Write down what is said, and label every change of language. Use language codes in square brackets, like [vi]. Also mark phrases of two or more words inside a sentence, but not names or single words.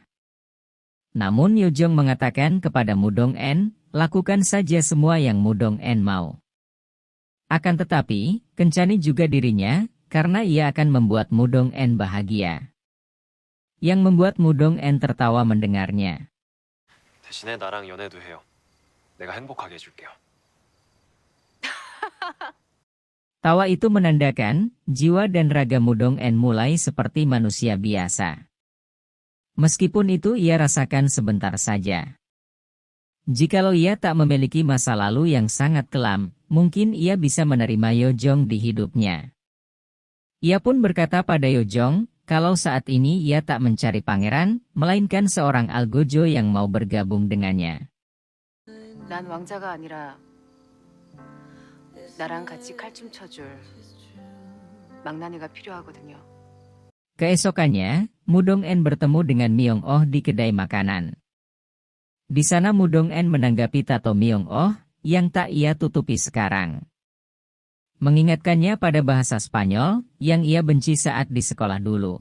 [id] Namun Yojong mengatakan kepada Mudong En, lakukan saja semua yang Mudong En mau. Akan tetapi, kencani juga dirinya, karena ia akan membuat Mudong En bahagia. Yang membuat Mudong En tertawa mendengarnya. [ko] 대신에 나랑 연애도 해요. 내가 행복하게 해줄게요. [id] Tawa itu menandakan, jiwa dan raga Mudong En mulai seperti manusia biasa. Meskipun itu ia rasakan sebentar saja. Jikalau ia tak memiliki masa lalu yang sangat kelam, mungkin ia bisa menerima Yojong di hidupnya. Ia pun berkata pada Yojong, kalau saat ini ia tak mencari pangeran, melainkan seorang algojo yang mau bergabung dengannya. [ko] 난 왕자가 아니라 나랑 같이 칼춤 춰줄 망나니가 필요하거든요. [id] Keesokannya, Mudong En bertemu dengan Myong Oh di kedai makanan. Di sana Mudong En menanggapi tato Myong Oh, yang tak ia tutupi sekarang. Mengingatkannya pada bahasa Spanyol, yang ia benci saat di sekolah dulu.